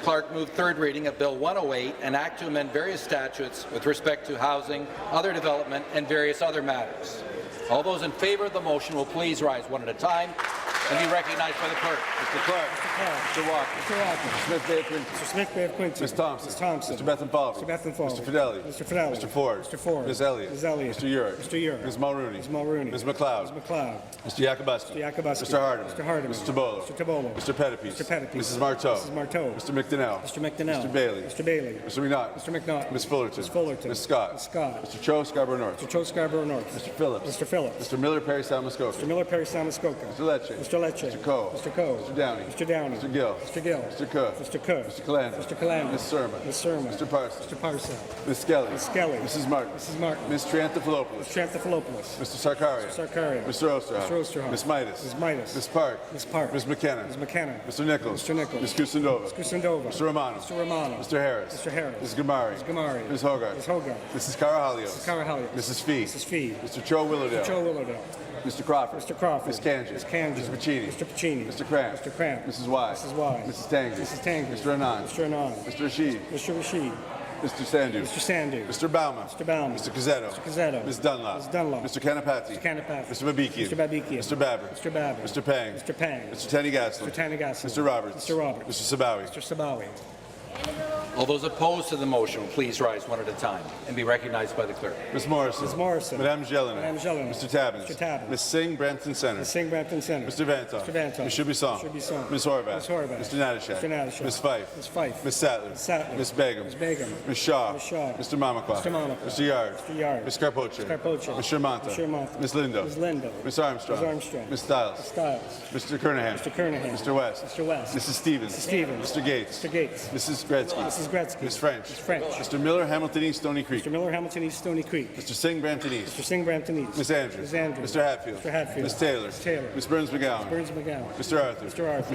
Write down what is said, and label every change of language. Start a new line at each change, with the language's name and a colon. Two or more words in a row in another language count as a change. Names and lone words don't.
English: Clark moved third reading of Bill 108, an act to amend various statutes with respect to housing, other development, and various other matters. All those in favour of the motion will please rise one at a time and be recognized by the clerk. Mr. Clark. Mr. Walker. Mr. Walker. Mr. Smith Bay of Quinte. Mr. Smith Bay of Quinte. Ms. Thompson. Ms. Thompson. Mr. Bethenfalvey. Mr. Bethenfalvey. Mr. Fidelli. Mr. Fidelli. Mr. Ford. Mr. Ford. Ms. Elliott. Ms. Elliott. Mr. Urick. Mr. Urick. Ms. Mulrooney. Ms. Mulrooney. Ms. McLeod. Ms. McLeod. Mr. Yakubuski. Mr. Yakubuski. Mr. Hardeman. Mr. Hardeman. Mr. Tabolo. Mr. Tabolo. Mr. Pettipies. Mr. Pettipies. Mrs. Marteau. Mrs. Marteau. Mr. McDonnell. Mr. McDonnell. Mr. Bailey. Mr. Bailey. Mr. McNaught. Mr. McNaught. Ms. Fullerton. Ms. Fullerton. Ms. Scott. Ms. Scott. Mr. Cho, Scarborough North. Mr. Cho, Scarborough North. Mr. Phillips. Mr. Phillips. Mr. Miller, Perry, Salmascoca. Mr. Miller, Perry, Samuskoka. Mr. Lecce. Mr. Lecce. Mr. Coe. Mr. Coe. Mr. Downey. Mr. Downey. Mr. Gill. Mr. Gill. Mr. Cook. Mr. Cook. Mr. Calandra. Mr. Calandra. Ms. Surma. Ms. Surma. Mr. Parsons. Mr. Parcell. Ms. Skelly. Ms. Skelly. Mrs. Martin. Mrs. Martin. Ms. Triantafilopoulos. Mr. Anthopoulos. Mr. Sarkaria. Mr. Sarkaria. Mr. Osterhoff. Mr. Osterhoff. Ms. Midas. Ms. Midas. Ms. Park. Ms. Park. Ms. McKenna. Ms. McKenna. Mr. Nichols. Mr. Nichols. Ms. Kusindova. Ms. Kusindova. Mr. Romano. Mr. Romano. Mr. Harris. Mr. Harris. Ms. Gamari. Ms. Gamari. Ms. Hogarth. Ms. Hogarth. Mrs. Carahalios. Mrs. Carahalios. Mrs. Fee. Mrs. Fee. Mr. Cho Willowdale. Mr. Joe Willowdale. Mr. Crawford. Mr. Crawford. Ms. Kanji. Ms. Kanji. Mr. Pacini. Mr. Pacini. Mr. Cramp. Mr. Cramp. Mrs. Y. Mrs. Y. Mrs. Tangi. Mrs. Tangi. Mr. Anand. Mr. Anand. Mr. Rashid. Mr. Rashid. Mr. Sandu. Mr. Sandu. Mr. Bauman. Mr. Bauman. Mr. Cazzetto. Mr. Cazzetto. Ms. Dunlop. Ms. Dunlop. Mr. Kanapati. Mr. Kanapati. Mr. Babikian. Mr. Babikian. Mr. Babber. Mr. Babber. Mr. Pang. Mr. Pang. Mr. Tanny Gaslin. Mr. Tanigasu. Mr. Roberts. Mr. Roberts. Mr. Sabawi. Mr. Sabawi. All those opposed to the motion will please rise one at a time and be recognized by the clerk. Ms. Morrison. Ms. Morrison. Madame Jelena. Madame Jelena. Mr. Tabbins. Mr. Tabbins. Ms. Singh, Brampton Centre. Ms. Singh, Brampton Centre. Mr. Vantoff. Mr. Vantoff. Ms. Shubisong. Mr. Shubisong. Ms. Horvath. Ms. Horvath. Mr. Natashak. Mr. Natashak. Ms. Fife. Ms. Fife. Ms. Sattler. Ms. Sattler. Ms. Begum. Ms. Begum. Ms. Shaw. Ms. Shaw. Mr. Mamakwa. Mr. Mamakwa. Mr. Yard. Mr. Yard. Ms. Carpoche. Ms. Carpoche. Ms. Shermanta. Ms. Shermanta. Ms. Lindo. Ms. Lindo. Ms. Armstrong. Ms. Armstrong. Ms. Stiles. Ms. Stiles. Mr. Kernahan. Mr. Kernahan. Mr. West. Mr. West. Mrs. Stevens. Mrs. Stevens. Mr. Gates. Mr. Gates. Mrs. Gretzky. Mrs. Gretzky. Ms. French. Ms. French. Mr. Miller, Hamilton East, Stony Creek. Mr. Miller, Hamilton East, Stony Creek. Mr. Singh, Brampton East. Mr. Singh, Brampton East. Ms. Andrews. Ms. Andrews. Mr. Hatfield. Mr. Hatfield. Ms. Taylor. Ms. Taylor. Ms. Burns McGowan. Burns McGowan. Mr. Arthur. Mr. Arthur.